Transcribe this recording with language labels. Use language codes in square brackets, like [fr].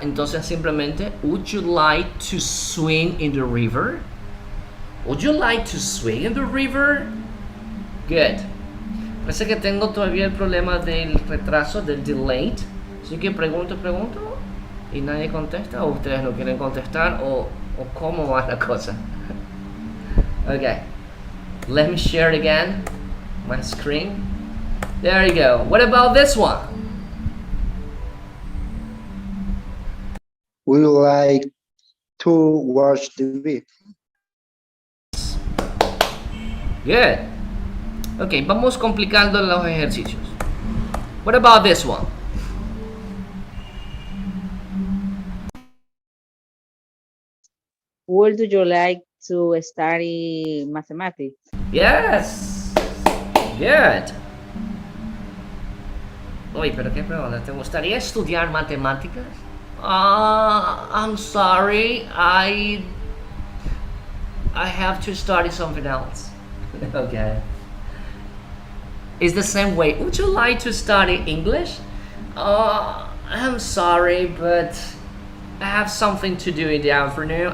[es] Entonces simplemente [en] would you like to swim in the river? Would you like to swim in the river? Good. [es] Parece que tengo todavía el problema del retraso, del delay. Así que pregunto y nadie contesta, o ustedes no quieren contestar, o cómo va la cosa. [en] Okay, let me share it again, my screen. There you go. What about this one? We would like to watch TV. Good. [es] Okay, vamos complicando los ejercicios. [en] What about this one? Would you like to study mathematics? Yes. Good. [es] Uy, pero qué pregunta. ¿Te gustaría estudiar matemáticas? [en] I'm sorry. I have to study something else. Okay. It's the same way. Would you like to study English? I'm sorry, but I have something to do in the afternoon.